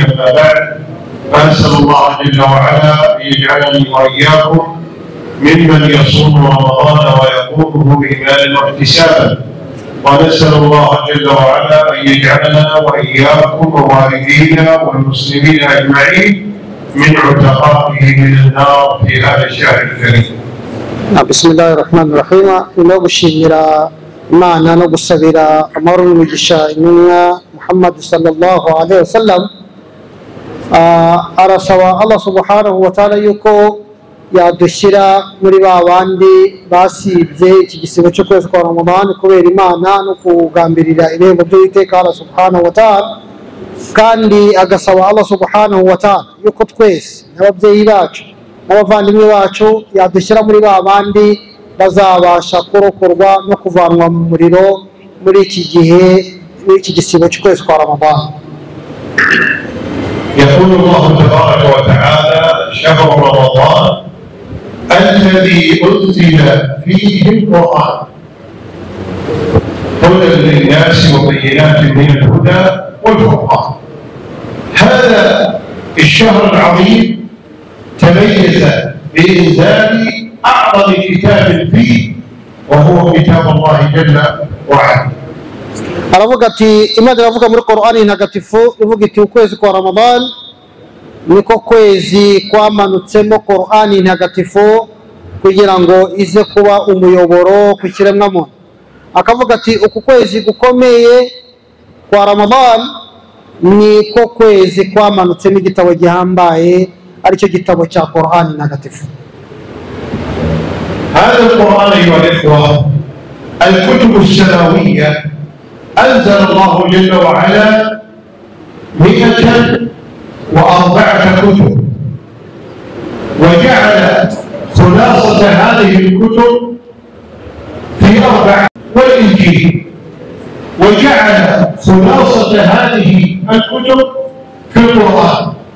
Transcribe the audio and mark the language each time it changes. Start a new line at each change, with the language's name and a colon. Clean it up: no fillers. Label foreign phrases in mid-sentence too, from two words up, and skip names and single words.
Arabic: أما بعد، فأسأل الله جل وعلا أن يجعلني وإياكم ممن يصوم رمضان ويقومه إيمانا واحتسابا، ونسأل الله جل وعلا أن يجعلنا وإياكم ووالدينا والمسلمين أجمعين من عتقائه من النار في هذا الشهر الكريم. بسم الله الرحمن الرحيم.
Kinyarwanda: no gushimira Imana no gusabira amahoro n'umugisha intumwa Muhammad
Arabic: صلى الله عليه وسلم.
Kinyarwanda: Arasaba Allah
Arabic: سبحانه وتعالى
Kinyarwanda: yuko yadushyira muri ba bandi basibye iki gisibo cyo kwezi kwa Ramadan kubera Imana no kugambirira irembo by'Uwiteka Allah
Arabic: سبحانه وتعالى,
Kinyarwanda: kandi agasaba Allah
Arabic: سبحانه وتعالى
Kinyarwanda: yuko twese n'ababyeyi bacu n'abavandimwe bacu yadushyira muri ba bandi bazabasha kurokorwa no kuvanwa mu muriro muri iki gihe, muri iki gisibo cy'ukwezi kwa Ramadan.
Arabic: يقول الله تبارك وتعالى: شهر رمضان الذي أنزل فيه القرآن هدى للناس وبينات من الهدى والفرقان. هذا الشهر العظيم تميز بإنزال أعظم كتاب فيه وهو كتاب الله جل وعلا.
Kinyarwanda: aravuga ati Imana iravuga muri Qur'ani ntagatifu ivuga iti ukwezi kwa Ramadan niko kwezi kwamanutsemo Qur'ani ntagatifu kugira ngo ize kuba umuyoboro ku kiremwa muntu. Akavuga ati uku kwezi gukomeye kwa Ramadan niko kwezi kwamanutsemo igitabo gihambaye aricyo gitabo cya Qur'ani ntagatifu.
Arabic: هذا القرآن أيها الإخوة الكتب السماوية أنزل الله جل وعلا 104 كتب، وجعل خلاصة هذه الكتب في 4، والإنجيل، وجعل خلاصة هذه الكتب في القرآن،